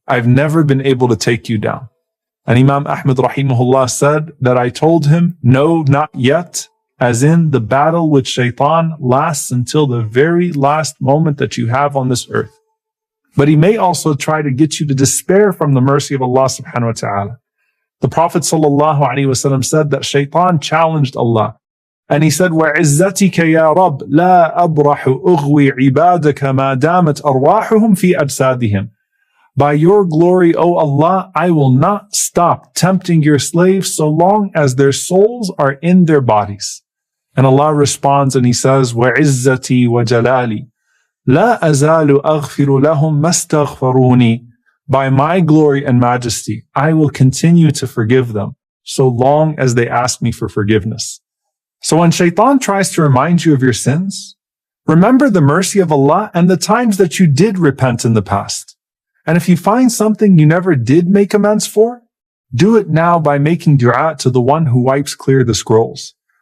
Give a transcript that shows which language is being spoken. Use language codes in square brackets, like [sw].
[en] I've never been able to take you down. And Imam Ahmad rahimahullah said that I told him, no, not yet, as in the battle with Shaitan lasts until the very last moment that you have on this earth. But he may also try to get you to despair from the mercy of Allah subhanahu wa ta'ala. The Prophet sallallahu alaihi wasallam said that Shaitan challenged Allah. And he said, [ar] وَعِزَّتِكَ يَا رَبْ لَا أَبْرَحُ أُغْوِي عِبَادَكَ مَا دَامَتْ أَرْوَاحُهُمْ فِي أَجْسَادِهِمْ. [en] By your glory, O Allah, I will not stop tempting your slaves so long as their souls are in their bodies. And Allah responds and He says, [ar] وَعِزَّتِي وَجَلَالِي لَا أَزَالُ أَغْفِرُ لَهُمْ مَسْتَغْفَرُونِي. [en] By my glory and majesty, I will continue to forgive them so long as they ask me for forgiveness. So when Shaitan tries to remind you of your sins, remember the mercy of Allah and the times that you did repent in the past. And if you find something you never did make amends for, do it now by making dua to the one who wipes clear the scrolls.